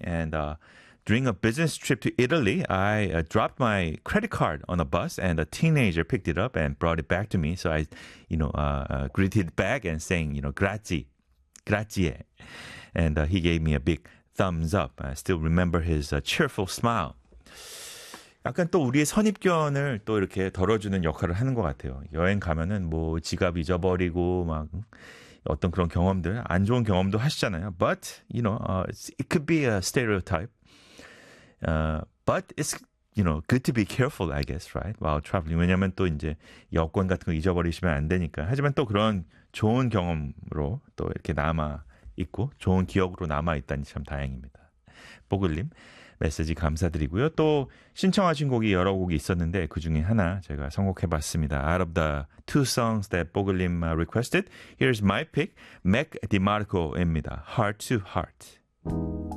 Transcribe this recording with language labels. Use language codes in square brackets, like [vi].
[en] And during a business trip to Italy, I dropped my credit card on a bus and a teenager picked it up and brought it back to me. So I, you know, greeted back and saying, you know, grazie. And he gave me a big thumbs up. I still remember his cheerful smile. [ko] 약간 또 우리의 선입견을 또 이렇게 덜어주는 역할을 하는 것 같아요. 여행 가면은 뭐 지갑 잊어버리고 막 어떤 그런 경험들, 안 좋은 경험도 하시잖아요. [en] But, you know, it could be a stereotype. But it's, you know, good to be careful, I guess, right? While traveling. [ko] 왜냐하면 또 이제 여권 같은 거 잊어버리시면 안 되니까. 하지만 또 그런 좋은 경험으로 또 이렇게 남아 있고 좋은 기억으로 남아있다니 참 다행입니다. 뽀글님 메시지 감사드리고요. 또 신청하신 곡이 여러 곡이 있었는데 그 중에 하나 제가 선곡해봤습니다. [en] Out of the two songs that 뽀글님 requested, here's my pick, Mac DeMarco입니다. Heart to Heart.